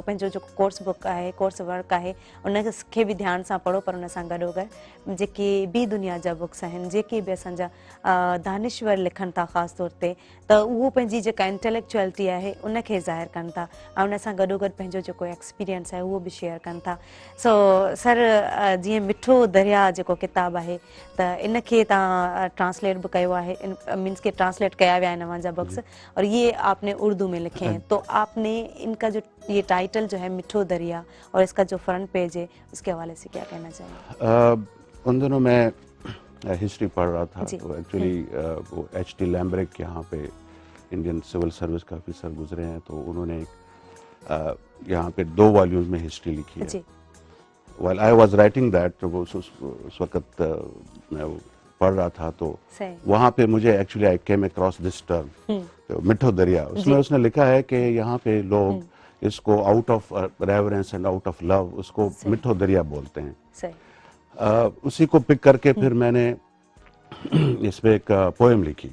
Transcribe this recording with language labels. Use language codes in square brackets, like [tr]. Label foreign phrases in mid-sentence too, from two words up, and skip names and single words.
[sd] पंहिंजो जेको [en] course book [sd] आहे, [en] course work [sd] आहे उनखे बि ध्यान सां पढ़ो, पर उन सां गॾोगॾु जेके ॿी दुनिया जा बुक्स आहिनि, जेके बि असांजा दानिश्वर लिखनि था ख़ासि तौर ते, त उहो पंहिंजी जेका इंटेलेक्चुअलिटी आहे उनखे ज़ाहिर कनि था ऐं उन सां गॾोगॾु पंहिंजो जेको एक्सपीरियंस आहे उहो बि शेयर कनि था. सो सर, जीअं मिठो दरिया जेको किताबु आहे त इनखे तव्हां ट्रांसलेट बि कयो आहे, मीन्स के ट्रांसलेट कया विया आहिनि अव्हां जा बुक्स [ur] اور یہ آپ نے اردو میں لکھے ہیں. تو آپ نے ان کا جو یہ ٹائٹل جو ہے مٹھو دریا اور اس کا جو [en] front page [ur] ہے اس کے حوالے سے کیا کہنا چاہیں گے? ان دنوں میں ہسٹری پڑھ رہا تھا تو ایکچوئلی وہ H.T. لیمبریک یہاں پہ انڈین سول سروس کا آفیسر گزرے ہیں، تو انہوں نے یہاں پہ 2 والیومز میں ہسٹری لکھی ہے. [en] While I was writing that, [ur] وہ اس وقت میں پڑھ رہا تھا تو وہاں پہ مجھے ایکچوئلی [en] I came across this term [ur] मिठो दरिया. اس میں اس نے لکھا ہے کہ یہاں پہ لوگ اس کو [en] out of reverence and out of love [ur] اس کو مٹھو دریا بولتے ہیں. اسی کو پک کر کے پھر میں نے اس پہ ایک پوئم لکھی.